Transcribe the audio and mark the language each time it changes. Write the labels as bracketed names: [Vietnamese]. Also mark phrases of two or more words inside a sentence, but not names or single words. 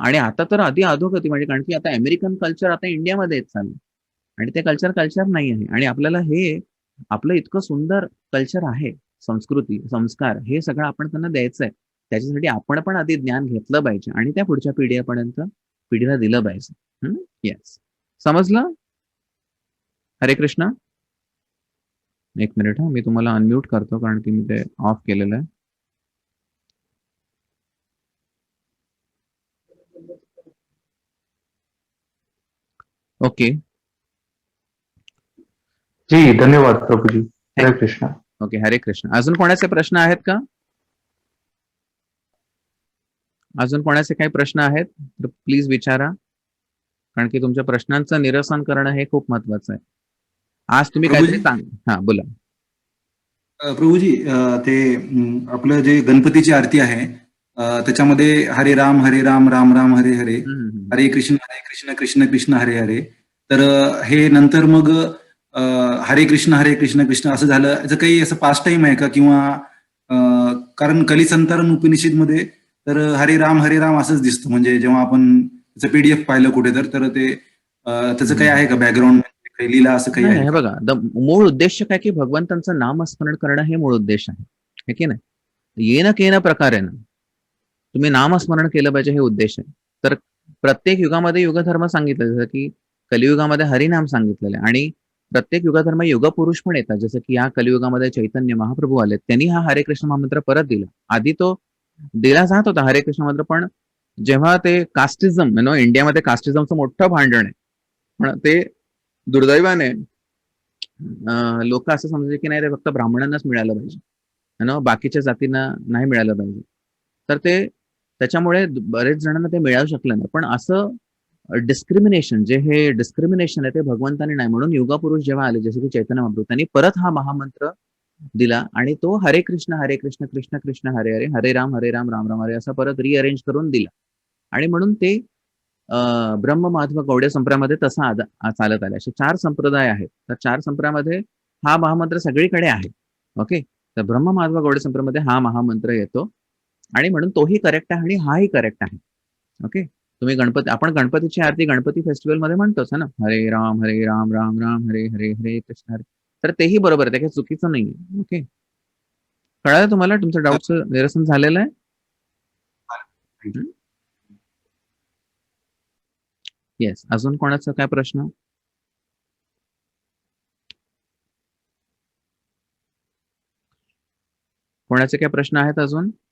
[Marathi] आणि आता तर आधी अधोगती, म्हणजे कारण की आता [English] American culture [Marathi] आता इंडियामध्ये येत चाललं आणि ते कल्चर नाही आहे. आणि आपल्याला हे आपलं इतकं सुंदर कल्चर आहे, संस्कृती, संस्कार, हे सगळं आपण त्यांना द्यायचं आहे. त्याच्यासाठी आपण पण आधी ज्ञान घेतलं पाहिजे आणि त्या पुढच्या पिढीला दिलं पाहिजे. येस, समजलं? [Sanskrit] हरे कृष्ण. [Marathi] एक मिनिट, मी तुम्हाला अनम्यूट करतो कारण की मी ते ऑफ केलेलं आहे. ओके जी धन्यवाद प्रभूजी. [Sanskrit] हरे कृष्ण. ओके, हरे कृष्ण. [Marathi] अजून कोणाचे प्रश्न आहेत का? अजून कोणाचे काही प्रश्न आहेत तर प्लीज विचारा, कारण की तुमच्या प्रश्नांचं निरसन करणं हे खूप महत्वाचं आहे. आज तुम्ही काहीतरी हा बोला. प्रभूजी, ते आपलं जे गणपतीची आरती आहे त्याच्यामध्ये [Sanskrit] हरे राम राम राम हरे हरे, हरे कृष्ण कृष्ण कृष्ण हरे हरे. [Marathi] तर हे नंतर मग हरे कृष्ण कृष्ण असं झालं, याचं काही असं [English] past time [Marathi] आहे का? किंवा कारण कलिसंतारण उपनिषद मध्ये तर हरे राम असंच दिसतं, म्हणजे जेव्हा आपण त्याचं PDF पाहिलं कुठे तर ते त्याचं काही आहे का बॅकग्राऊंड, काही लीला असं काही आहे? हे बघा, मूळ उद्देश काय की भगवंतांचं नामस्मरण करणं हे मूळ उद्देश आहे की नाही. [Sanskrit] येणं केन प्रकारे [Marathi] तुम्ही नामस्मरण केलं पाहिजे, हे उद्देश आहे. तर प्रत्येक युगामध्ये युगधर्म सांगितलं, जसं की कलियुगामध्ये हरिनाम सांगितलेलं आहे आणि प्रत्येक युगधर्म युगपुरुष पण येतात. जसं की या कलियुगामध्ये चैतन्य महाप्रभू आले, त्यांनी हा हरे कृष्ण महामंत्र परत दिला. आधी तो दिला जात होता हरे कृष्ण मंत्र, पण जेव्हा ते कास्टिझम इंडियामध्ये कास्टिझमचं मोठं भांडण आहे, पण ते दुर्दैवाने लोक असं समजायचे की नाही, ते फक्त ब्राह्मणांनाच मिळालं पाहिजे, बाकीच्या जातींना नाही मिळालं पाहिजे. तर ते त्याच्यामुळे बरेच जणांना ते मिळू शकलं नाही. पण असं डिस्क्रिमिनेशन आहे ते भगवंताने नाही. म्हणून युगपुरुष जेव्हा आले, जसे की चैतन्य महाप्रभू, त्यांनी परत हा महामंत्र दिला आणि तो [Sanskrit] हरे कृष्ण कृष्ण कृष्ण हरे हरे, हरे राम राम राम हरे [Marathi] असा परत रिअरेंज करून दिला. आणि म्हणून ते ब्रह्म माधव गौडे संप्रदायामध्ये तसा चालत आला. असे 4 संप्रदाय आहेत. तर 4 संप्रदायामध्ये हा महामंत्र सगळीकडे आहे. ओके, तर ब्रह्म माधव गौडे संप्रदायामध्ये हा महामंत्र येतो आणि म्हणून तोही करेक्ट आहे आणि हाही करेक्ट आहे. ओके, तुम्ही आपण गणपतीची आरती गणपती फेस्टिवल मध्ये म्हणतोच ना, [Sanskrit] हरे राम राम राम हरे हरे, हरे कृष्ण हरे. [Marathi] तर तेही बरोबर आहे, ते काही चुकीचं नाहीये. ओके, कळालं तुम्हाला? तुमचं डाऊटचं निरसन झालेलं आहे? येस, अजून कोणाचा काय प्रश्न? कोणाचे काय प्रश्न आहेत अजून?